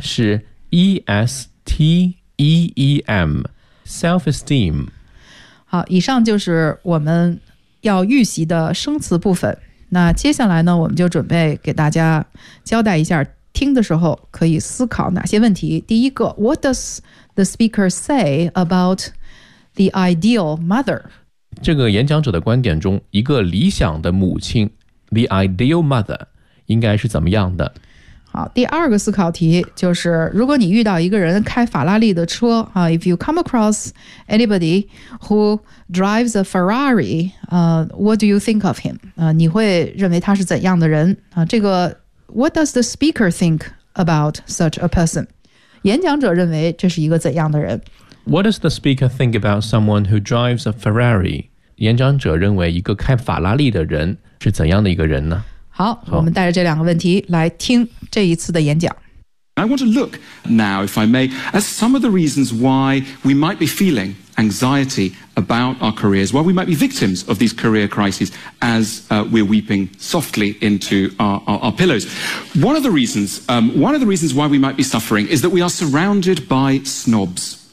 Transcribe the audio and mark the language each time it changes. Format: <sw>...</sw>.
<zh>是E-S-T-E-E-M， self-esteem。好，以上就是我们要预习的生词部分。那接下来呢我们就准备给大家交代一下听的时候可以思考哪些问题。第一个，</zh> <en>What does the speaker say about the ideal mother？</en> <zh>这个演讲者的观点中一个理想的母亲</zh> <en>the ideal mother</en> <zh>应该是怎么样的。好，第二个思考题就是如果你遇到一个人开法拉利的车、</zh> <en>If you come across anybody who drives a Ferrari、What do you think of him?、</en> <zh>你会认为他是怎样的人、这个</zh> <en>What does the speaker think about such a person?</en> <zh>演讲者认为这是一个怎样的人。</zh> <en>What does the speaker think about someone who drives a Ferrari?</en> <zh>演讲者认为一个开法拉利的人是怎样的一个人呢？好，我们带着这两个问题来听这一次的演讲。</zh> <en>I want to look now, if I may, at some of the reasons why we might be feeling anxiety about our careers, why we might be victims of these career crises as、we're weeping softly into our pillows. One of the reasons why we might be suffering is that we are surrounded by snobs.</en>